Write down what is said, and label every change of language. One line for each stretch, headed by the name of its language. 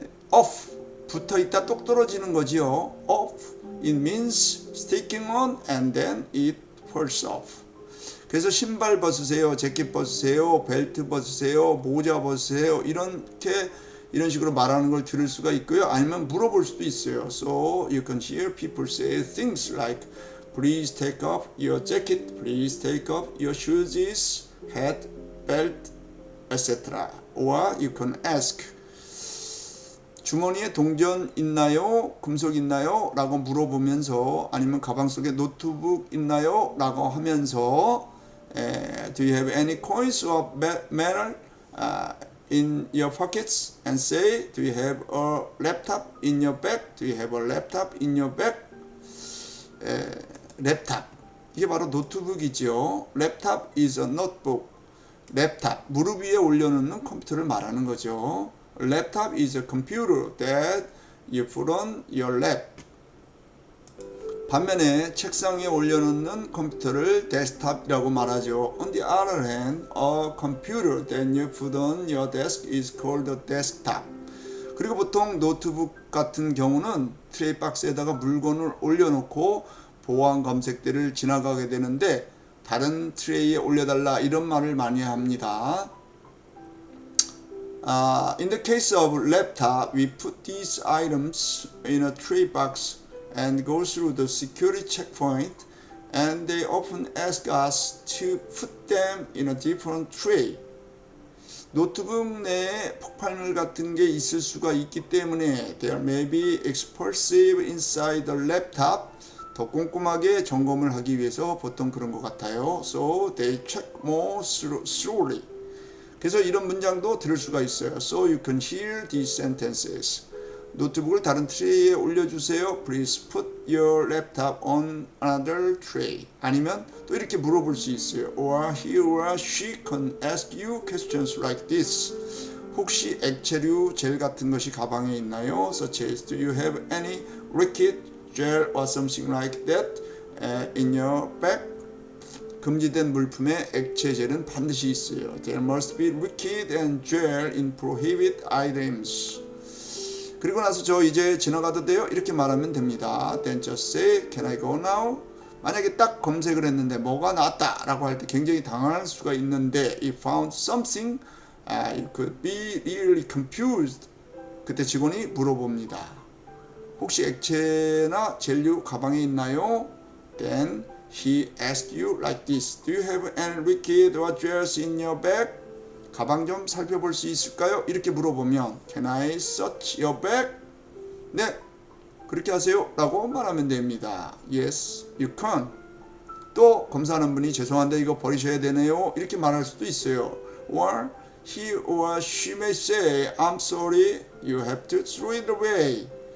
Korean: off 붙어 있다 똑 떨어지는 거지요.
English: off it means sticking on and then it falls off.
Korean: 그래서 신발 벗으세요, 재킷 벗으세요, 벨트 벗으세요, 모자 벗으세요 이런 식으로 말하는 걸 들을 수가 있고요. 아니면 물어볼 수도 있어요.
English: So you can hear people say things like please take off your jacket, please take off your shoes, hat, belt, etc. Or you can ask
Korean: 주머니에 동전 있나요? 금속 있나요? 라고 물어보면서 아니면 가방 속에 노트북 있나요? 라고 하면서
English: Do you have any coins or metal in your pockets? And say Do you have a laptop in your bag? Do you have a laptop in your bag?
Korean: 랩탑 이게 바로 노트북이죠.
English: 랩탑 is a notebook.
Korean: 랩탑 무릎 위에 올려놓는 컴퓨터를 말하는 거죠.
English: Laptop is a computer that you put on your lap.
Korean: 반면에 책상 위에 올려놓는 컴퓨터를 데스크탑이라고 말하죠.
English: On the other hand, a computer that you put on your desk is called a desktop.
Korean: 그리고 보통 노트북 같은 경우는 트레이 박스에다가 물건을 올려놓고 보안 검색대를 지나가게 되는데 다른 트레이에 올려달라 이런 말을 많이 합니다.
English: In the case of laptop, we put these items in a tray box and go through the security checkpoint, and they often ask us to put them in a different tray.
Korean: 노트북 내에 폭발물 같은 게 있을 수가 있기 때문에
English: there may be explosive inside the laptop.
Korean: 더 꼼꼼하게 점검을 하기 위해서 보통 그런 것 같아요.
English: So they check more thoroughly.
Korean: 그래서 이런 문장도 들을 수가 있어요.
English: So you can hear these sentences.
Korean: 노트북을 다른 트레이에 올려주세요.
English: Please put your laptop on another tray.
Korean: 아니면 또 이렇게 물어볼 수 있어요.
English: Or he or she can ask you questions like this.
Korean: 혹시 액체류, 젤 같은 것이 가방에 있나요?
English: Such as, do you have any liquid, gel or something like that in your bag?
Korean: 금지된 물품에 액체, 젤은 반드시 있어요.
English: There must be liquid and gel in prohibited items.
Korean: 그리고 나서 저 이제 지나가도 돼요? 이렇게 말하면 됩니다.
English: Then just say, can I go now?
Korean: 만약에 딱 검색을 했는데 뭐가 나왔다 라고 할 때 굉장히 당황할 수가 있는데
English: If found something, you could be really confused.
Korean: 그때 직원이 물어봅니다. 혹시 액체나 젤류 가방에 있나요?
English: Then he asks you like this. Do you have any liquid or gels in your bag?
Korean: 가방 좀 살펴볼 수 있을까요? 이렇게 물어보면
English: Can I search your bag?
Korean: 네, 그렇게 하세요 라고 말하면 됩니다.
English: Yes, you can.
Korean: 또 검사하는 분이 죄송한데 이거 버리셔야 되네요 이렇게 말할 수도 있어요.
English: Or he or she may say I'm sorry, you have to throw it away.